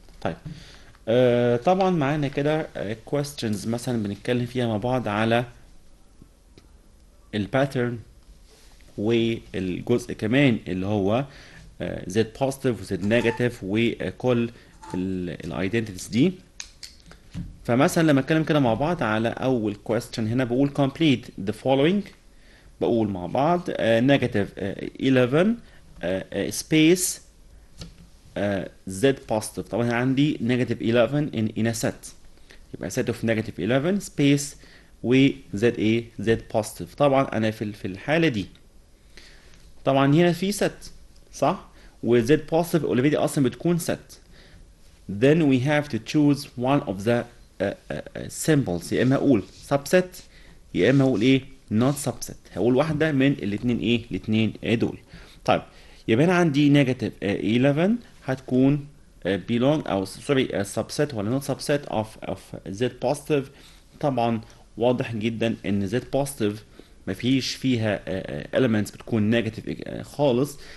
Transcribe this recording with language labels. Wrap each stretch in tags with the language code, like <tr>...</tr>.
<ar>طيب طبعا معانا كده questions مثلا بنتكلم فيها مع بعض على الباترن والجزء كمان اللي هو زد بوزيتيف وزد نيجاتيف وكل الايدنتيتيز دي. فمثلا لما اتكلم كده مع بعض على اول question هنا بقول complete the following. بقول مع بعض</ar> <en>negative 11 space z positive.</en> <ar>طبعا عندي</ar> <en>negative 11 in a set</en> <ar>يبقى</ar> <en>set of negative 11 space و z</en> <ar>ايه</ar> <en>z positive.</en> <ar>طبعا انا في الحالة دي طبعا هنا في set صح، و z positive already اصلا بتكون set.</ar> <en>then we have to choose one of the symbols.</en> <ar>يا اما اقول subset يا اما اقول ايه not subset. هقول واحدة من الاثنين دول. طيب يبقى انا عندي negative 11 هتكون</ar> <en>belong</en> <ar>او سوري</ar> <en>subset ولا not subset of z positive.</en> <ar>طبعا واضح جدا ان z positive مفيش فيها elements بتكون negative خالص.</ar>